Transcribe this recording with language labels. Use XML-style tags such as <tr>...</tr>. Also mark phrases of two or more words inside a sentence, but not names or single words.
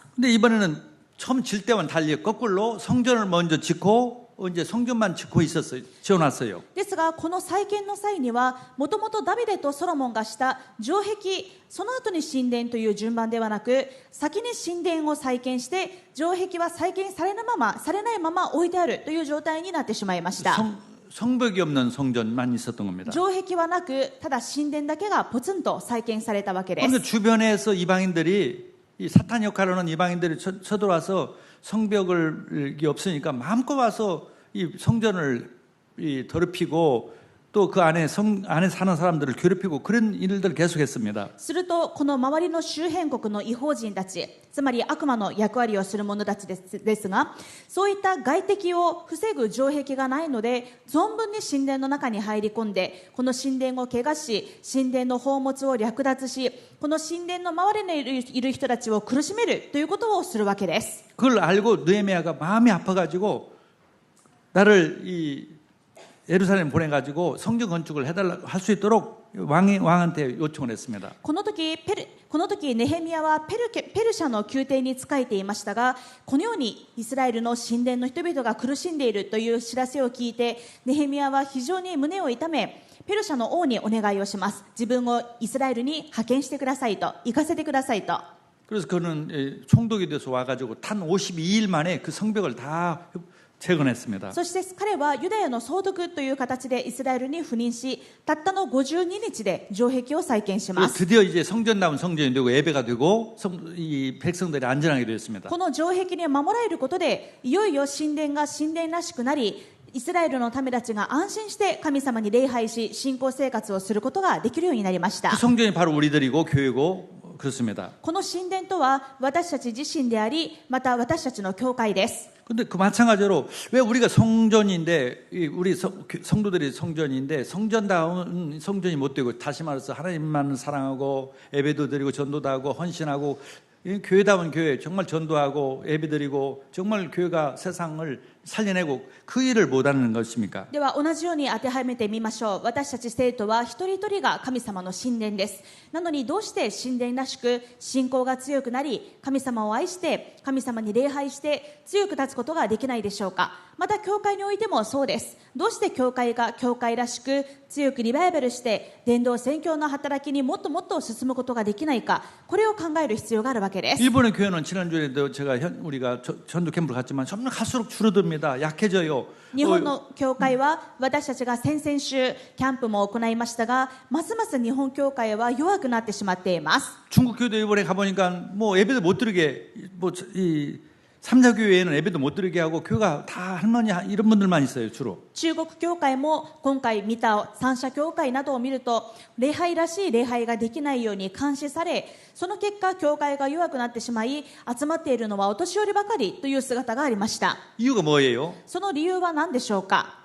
<ko>근데 이번에는 처음 질 때와는 달리 거꾸로 성전을 먼저 짓고 이제 성전만 지어놨어요.</ko> <ja>ですがこの再建の際にはもともとダビデとソロモンがした城壁、その後に神殿という順番ではなく、先に神殿を再建して城壁は再建されないまま置いてあるという状態になってしまいました。</ja> <ko>성벽이 없는 성전만 있었던 겁니다.</ko> <ja>城壁はなく、ただ神殿だけがポツンと再建されたわけです。</ja> <ko>그러니까 주변에서 이방인들이 이 사탄 역할을 하는 이방인들이 쳐들어와서 성벽이 없으니까 마음껏 와서 이 성전을 더럽히고 또 그 안에 안에 사는 사람들을 괴롭히고 그런 일들을 계속했습니다.</ko> <ja>するとこの周りの周辺国の異邦人たち、つまり悪魔の役割をする者たちですが、そういった外敵を防ぐ城壁がないので存分に神殿の中に入り込んで、この神殿を汚し、神殿の宝物を略奪し、この神殿の周りにいる人たちを苦しめるということをするわけです。</ja> <ko>그걸 알고 느헤미야가 마음이 아파가지고 나를 이 예루살렘 보내가지고 성전 건축을 해달라고 할 수 있도록 왕한테 요청을 했습니다.</ko> <ja>この時ネヘミヤはペルシャの宮廷に仕えていましたが、このようにイスラエルの神殿の人々が苦しんでいるという知らせを聞いて、ネヘミヤは非常に胸を痛め、ペルシャの王にお願いをします。自分をイスラエルに派遣してくださいと、行かせてくださいと。</ja> <ko>그래서 그는 총독이 돼서 와가지고 단 52일 만에 그 성벽을 다 재건했습니다.</ko> <ja>そして彼はユダヤの総督という形でイスラエルに赴任し、たったの52日で城壁を再建します。</ja> <ko>드디어 이제 성전다운 성전이 되고 예배가 되고 이 백성들이 안전하게 되었습니다.</ko> <ja>この城壁に守られることで、いよいよ神殿が神殿らしくなり、イスラエルの民たちが安心して神様に礼拝し、信仰生活をすることができるようになりました。</ja> <ko>그 성전이 바로 우리들이고 교회고 그렇습니다.</ko> <ja>この神殿とは私たち自身であり、また私たちの教会です。</ja> <ko>근데 그 마찬가지로 왜 우리가 성전인데 우리 성도들이 성전인데 성전다운 성전이 못 되고, 다시 말해서 하나님만 사랑하고 예배도 드리고 전도도 하고 헌신하고 교회다운 교회, 정말 전도하고 예배드리고 정말 교회가 세상을 살려내고 그 일을 못하는 것입니까?</ko> <ja>では同じように当てはめてみましょう。私たち生徒は一人一人が神様の神殿です。なのにどうして神殿らしく信仰が強くなり、神様を愛して神様に礼拝して強く立つことができないでしょうか。また教会においてもそうです。どうして教会が教会らしく強くリバイバルして伝道宣教の働きにもっともっと進むことができないか、これを考える必要があるわけです。</ja> <ko>일본의 교회는 지난주에도 우리가 전도 캠프를 갔지만 점점 갈수록 줄어듭니다. 약해져요.</ko> <ja>日本の教会は私たちが先々週キャンプも行いましたが、ますます日本教会は弱くなってしまっています。</ja> <ko>중국 교회도 일본에 가보니까 뭐 예배도 못 드리게, 뭐 이 삼자교회에는 예배도 못 드리게 하고 교회가 다 할머니 이런 분들만 있어요, 주로.</ko> <ja>中国教会も今回見た三者教会などを見ると、礼拝らしい礼拝ができないように監視され、その結果教会が弱くなってしまい、集まっているのはお年寄りばかりという姿がありました。</ja> <ko>이유가 뭐예요?</ko> <ja>その理由は何でしょうか。</ja>